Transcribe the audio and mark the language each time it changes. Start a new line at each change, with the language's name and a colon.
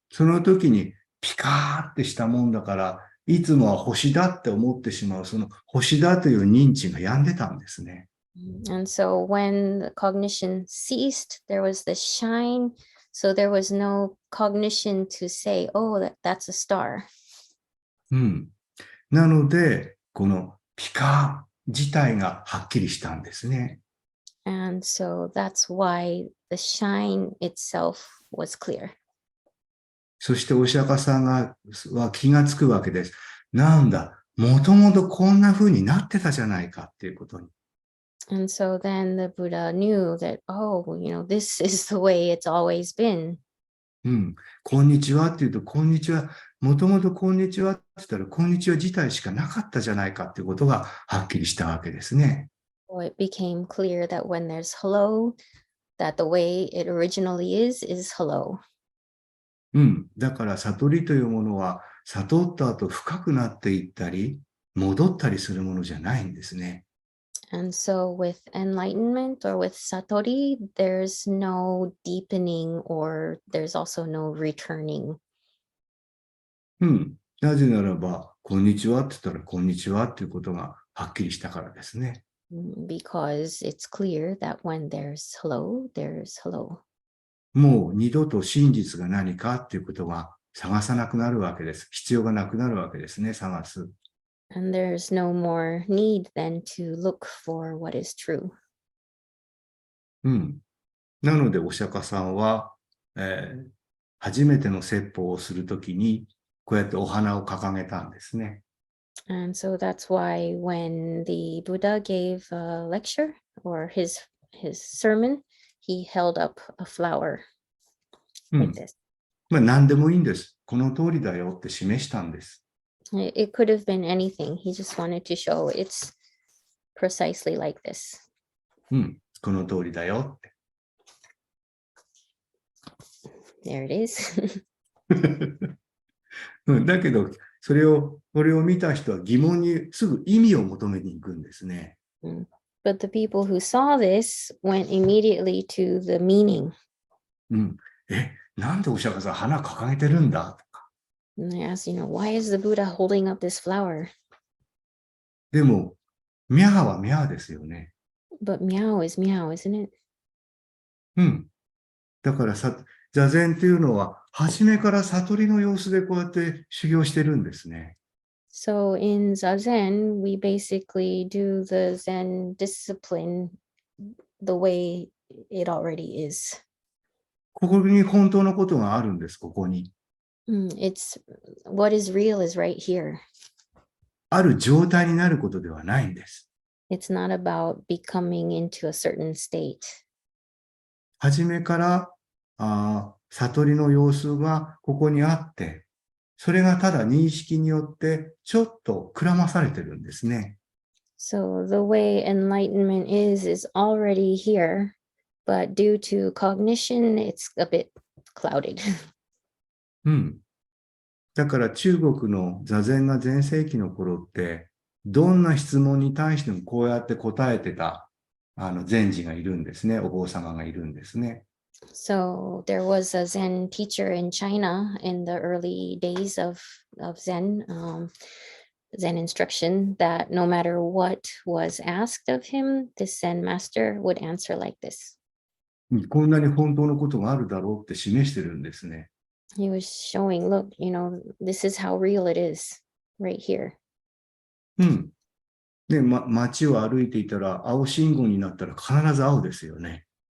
Japanese: その時にピカーってしたもんだから、いつもは星だって思ってしまう、その星だという認知が病んでたんですね。
English: And so when the cognition ceased, there was the shine. So there was no cognition to say, oh, that's a star.
Japanese: うん。なので、このピカー自体がはっきりしたんですね。
English: And so that's why the shine itself was clear.
Japanese: そしてお釈迦さんは気がつくわけです。なんだ、もともとこんな風になってたじゃないかっていうことに。
English: And so then the Buddha knew that, oh, this is the way it's always been.
Japanese: うん。こんにちはって言うと、こんにちは、もともとこんにちはって言ったら、こんにちは自体しかなかったじゃないかっていうことがはっきりしたわけですね。
English: So it became clear that when there's hello, that the way it originally is hello.
Japanese: うん。だから悟りというものは、悟った後深くなっていったり、戻ったりするものじゃないんですね。
English: And so with enlightenment or with satori, there's no deepening or there's also no returning.
Japanese: うん。なぜならば、こんにちはって言ったら、こんにちはっていうことがはっきりしたからですね。
English: Because it's clear that when there's hello, there's hello.
Japanese: もう二度と真実が何かっていうことが探さなくなるわけです。必要がなくなるわけですね、探す。
English: And there's no more need then to look for what is true.
Japanese: うん。なので、お釈迦さんは、初めての説法をするときに、こうやってお花を掲げたんですね。
English: And so that's why when the Buddha gave a lecture or his sermon, he held up a flower
Japanese: うん
English: like this.
Japanese: まあ何でもいいんです。この通りだよって示したんです。
English: It could have been anything. He just wanted to show it's precisely like this.
Japanese: うん、この通りだよって。
English: There it is.
Japanese: うん、だけど、これを見た人は疑問にすぐ意味を求めに行くんですね。
English: But the people who saw this went immediately to the meaning.
Japanese: うん、なんでお釈迦さん花掲げてるんだとか。
English: And they asked, why is the Buddha holding up this flower?
Japanese: でも、ミャーはミャーですよね。
English: But meow is meow, isn't it?
Japanese: うん。だから座禅っていうのは、初めから悟りの様子でこうやって修行してるんですね。
English: So in Zazen, we basically do the Zen discipline the way it already is.
Japanese: ここに本当のことがあるんです、ここに。
English: It's what is real is right here.
Japanese: ある状態になることではないんです。
English: It's not about becoming into a certain state.
Japanese: 初めから悟りの様子がここにあって、それがただ認識によってちょっとくらまされてるんですね。
English: So the way enlightenment is already here, but due to cognition, it's a bit clouded.
Japanese: うん。だから中国の座禅が全盛期の頃って、どんな質問に対してもこうやって答えてた禅師がいるんですね。お坊様がいるんですね。
English: So there was a Zen teacher in China in the early days of Zen, Zen instruction that no matter what was asked of him, this Zen master would answer like this.
Japanese: こんなに本当のことがあるだろうって示してるんですね。
English: He was showing, look, this is how real it is right here.
Japanese: うん。で、街を歩いていたら、青信号になったら必ず青ですよね。